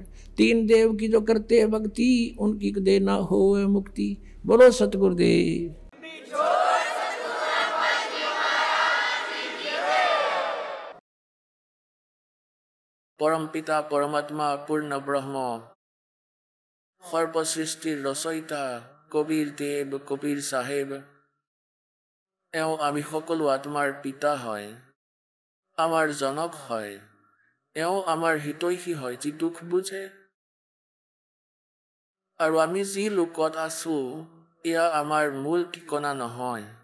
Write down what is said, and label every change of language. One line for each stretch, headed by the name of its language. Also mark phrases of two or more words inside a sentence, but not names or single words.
Hindi: तीन देव की जो करते भक्ति, उनकी देना हो मुक्ति। बोलो सतगुरुदेव। परम पिता परमात्मा पूर्ण ब्रह्म
Assamese: সৰ্বসৃষ্টিৰ ৰচয়িতা কবিৰ দেৱ কবিৰ চাহেব, এওঁ আমি সকলো আত্মাৰ পিতা হয়, আমাৰ জনক হয়। এওঁ আমাৰ হিতৈষী হয় যি দুখ বুজে। আৰু আমি যি লোকত আছো, এয়া আমাৰ মূল ঠিকনা নহয়।